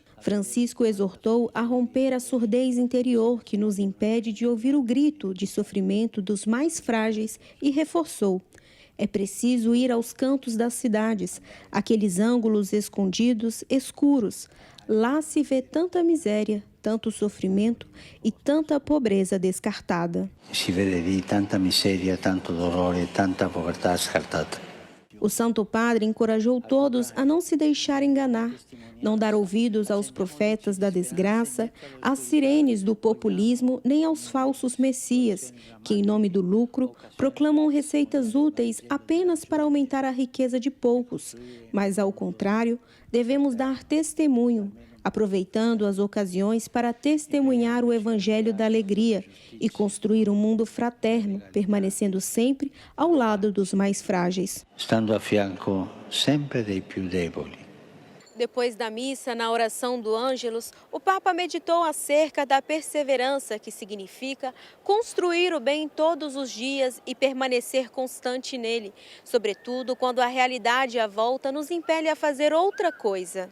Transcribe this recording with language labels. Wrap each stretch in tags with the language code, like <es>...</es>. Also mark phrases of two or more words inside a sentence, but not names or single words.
<pt>Francisco exortou a romper a surdez interior que nos impede de ouvir o grito de sofrimento dos mais frágeis e reforçou: é preciso ir aos cantos das cidades, aqueles ângulos escondidos, escuros. Lá se vê tanta miséria, tanto sofrimento e tanta pobreza descartada.</pt> <it>Si vede lì tanta miseria, tanto dolore, tanta povertà scartata.</it> <pt>O Santo Padre encorajou todos a não se deixar enganar, não dar ouvidos aos profetas da desgraça, às sirenes do populismo, nem aos falsos messias, que, em nome do lucro, proclamam receitas úteis apenas para aumentar a riqueza de poucos. Mas, ao contrário, devemos dar testemunho, aproveitando as ocasiões para testemunhar o Evangelho da alegria e construir um mundo fraterno, permanecendo sempre ao lado dos mais frágeis.</pt> <it>Stando a fianco sempre dei più deboli.</it> <pt>Depois da missa, na oração do Ângelus, o Papa meditou acerca da perseverança, que significa construir o bem todos os dias e permanecer constante nele, sobretudo quando a realidade à volta nos impele a fazer outra coisa.</pt>